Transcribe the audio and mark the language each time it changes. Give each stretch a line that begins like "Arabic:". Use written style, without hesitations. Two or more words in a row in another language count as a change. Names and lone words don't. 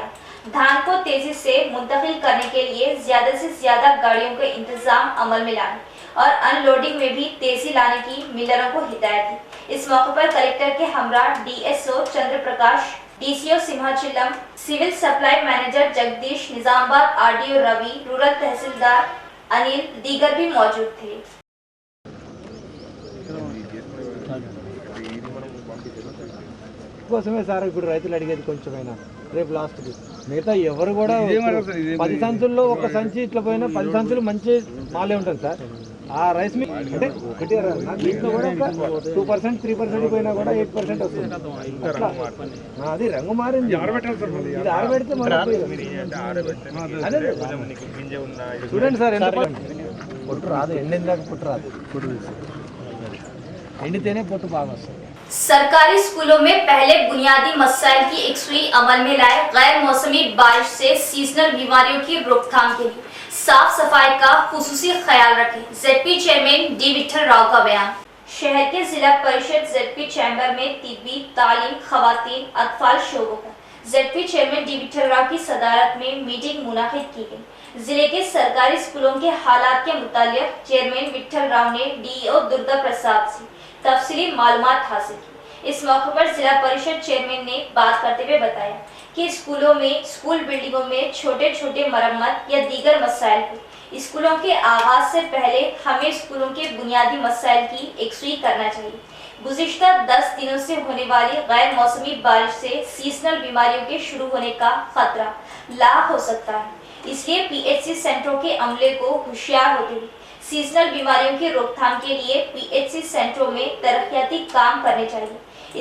Urdu: دھان کو تیزی سے منتقل کرنے کے لیے زیادہ سے زیادہ گاڑیوں کا انتظام عمل میں لانے اور ان لوڈنگ میں بھی تیزی لانے کی ملروں کو ہدایت دی۔ اس موقع پر کلکٹر کے ہمراہ ڈی ایس او چندر پرکاش، ڈی سی او سمہاچلم،
English: civil supply manager
Urdu: جگدیش، نظام آباد آر ڈی او روی، رورل تحصیلدار انل دیگر بھی موجود تھے۔
Telugu: కోసమే సార్ ఇప్పుడు రైతులు అడిగేది కొంచెమైనా రేపు లాస్ట్కి మిగతా ఎవరు కూడా 10 సంచుల్లో ఒక సంచి ఇట్లా పోయినా 10 సంచులు మంచి మాలే ఉంటుంది సార్। ఆ
English: rice mill
Telugu: అంటే ఒకటి దీంట్లో కూడా ఒక 2%, 3% పోయినా కూడా 8% వస్తుంది అట్లా। అది రంగు మారింది, ఇది ఆరబెడితే చూడండి సార్ ఎంత పొట్టు రాదు, ఎండిందాక పొట్టు రాదు, ఎండితేనే పొట్టు బాగా వస్తుంది।
Urdu: سرکاری اسکولوں میں پہلے بنیادی مسائل کی یکسوئی عمل میں لائے، غیر موسمی بارش سے سیزنل بیماریوں کی روک تھام کے لیے صاف صفائی کا خصوصی خیال رکھیں،
English: ZP chairman
Urdu: ڈی وٹھل راؤ کا بیان۔ شہر کے ضلع پریشد
English: ZP chamber
Urdu: میں طبی، تعلیم، خواتین، اطفال شعبوں پر
English: ZP chairman
Urdu: ڈی وٹھل راؤ کی صدارت میں میٹنگ منعقد کی گئی۔ ضلع کے سرکاری اسکولوں کے حالات کے متعلق چیئرمین وٹھل راؤ نے ڈی ای او درگا پرساد سے تفصیلی معلومات حاصل کی۔ اس موقع پر ضلع پریشد چیئرمین نے بات کرتے ہوئے بتایا کہ اسکولوں میں,
English: school buildings
Urdu: میں چھوٹے چھوٹے مرمت یا دیگر مسائل کو اسکولوں کے آغاز سے پہلے ہمیں اسکولوں کے بنیادی مسائل کی یکسوئی کرنا چاہیے. گزشتہ 10 دنوں سے ہونے والی غیر موسمی بارش سے سیزنل بیماریوں کے شروع ہونے کا خطرہ لاکھ ہو سکتا ہے، اس لیے
English: PHC centres
Urdu: کے عملے کو ہوشیار ہوتے ہوئے سیزنل بیماریوں کی روک تھام کے لیے
English: PHC centres
Urdu: میں ترقیاتی کام کرنے چاہیے.